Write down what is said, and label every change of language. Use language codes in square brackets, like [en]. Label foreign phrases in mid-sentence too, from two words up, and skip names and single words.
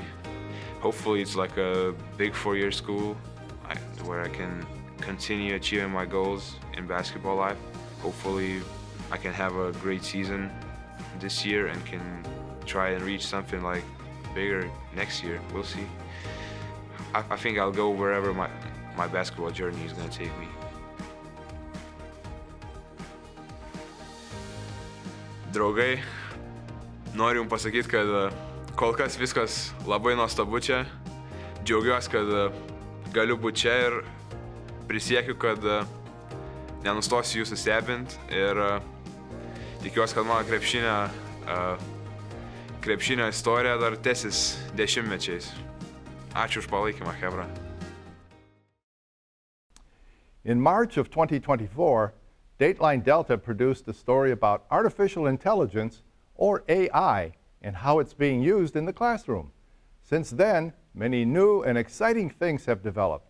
[en] Hopefully it's like a big 4-year school where I can continue achieving my goals in basketball life. Hopefully I can have a great season this year and can try and reach something like bigger next year. We'll see. I think I'll go wherever my basketball journey is going to take me. [lt] Draugai, noriu jums pasakyti, kad kol kas viskas labai nuostabu čia. Džiaugiuosi, kad galiu būti čia ir prisiekiu, kad nenustosiu jūsų stebint, ir tikiuosi, kad mano krepšinio istorija dar tęsis dešimtmečiais. Ačiū už palaikymą, chebra. [en] In March of 2024, Dateline Delta produced a story about artificial intelligence, or AI, and how it's being used in the classroom. Since then, many new and exciting things have developed.